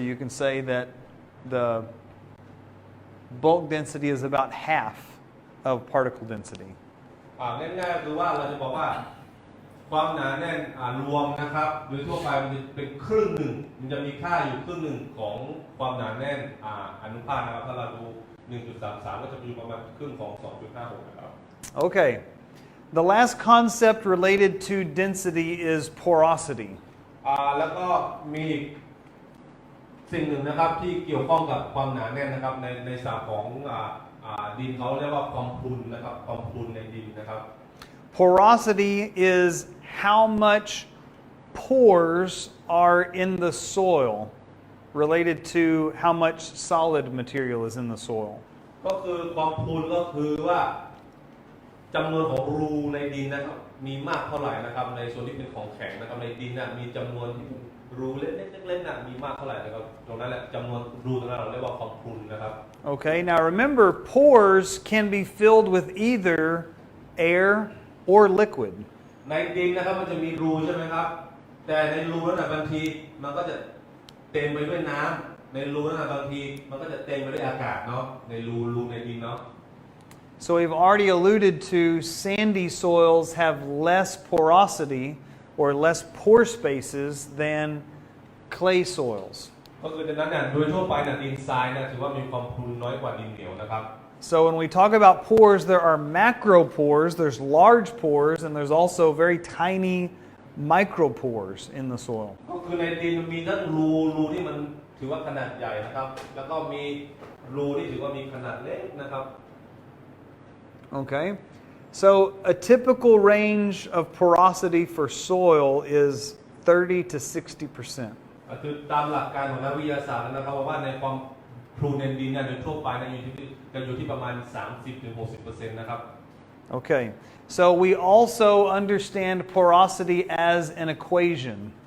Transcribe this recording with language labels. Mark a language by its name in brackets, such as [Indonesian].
[English] You can say that the bulk density is about half of particle density. [Thai] ง่ายๆคือว่าเราจะบอกว่าความหนาแน่นรวมนะครับโดยทั่วไปมันจะเป็นครึ่งหนึ่งมันจะมีค่าอยู่ครึ่งหนึ่งของความหนาแน่นอนุภาคนะครับถ้าเราดู 1.33 ก็จะอยู่ประมาณครึ่งของ 2.56 นะครับ [English] Okay. The last concept related to density is porosity. [Thai] แล้วก็มีสิ่งหนึ่งนะครับที่เกี่ยวข้องกับความหนาแน่นนะครับในศาสตร์ของดินเขาเรียกว่าความพรุนนะครับความพรุนในดินนะครับ [English] Porosity is how much pores are in the soil related to how much solid material is in the soil. [Thai] ก็คือความพรุนก็คือว่าจำนวนของรูในดินนะครับมีมากเท่าไหร่นะครับในส่วนที่เป็นของแข็งนะครับในดินมีจำนวนที่รูเล็กๆมีมากเท่าไหร่นะครับตรงนั้นแหละจำนวนรูตรงนั้นเราเรียกว่าความพรุนนะครับ [English] Okay, now remember, pores can be filled with either air or liquid. [Thai] ในดินนะครับมันจะมีรูใช่ไหมครับแต่ในรูนั้นบางทีมันก็จะเต็มไปด้วยน้ำในรูนั้นบางทีมันก็จะเต็มไปด้วยอากาศเนาะในรูในดินเนาะ [English] So we've already alluded to sandy soils have less porosity or less pore spaces than clay soils. [Thai] ก็คือดังนั้นเนี่ยโดยทั่วไปเนี่ยดินทรายเนี่ยถือว่ามีความพรุนน้อยกว่าดินเหนียวนะครับ [English] So when we talk about pores, there are macro pores, there's large pores, and there's also very tiny micropores in the soil. [Thai] ก็คือในดินมีทั้งรูที่มันถือว่าขนาดใหญ่นะครับแล้วก็มีรูที่ถือว่ามีขนาดเล็กนะครับ [English] Okay, so a typical range of porosity for soil is 30 to 60%. [Thai] คือตามหลักการของนักวิทยาศาสตร์นะครับว่าในความพรุนในดินเนี่ยโดยทั่วไปเนี่ยอยู่ที่ประมาณ 30-60% นะครับ [English] Okay, so we also understand porosity as an equation.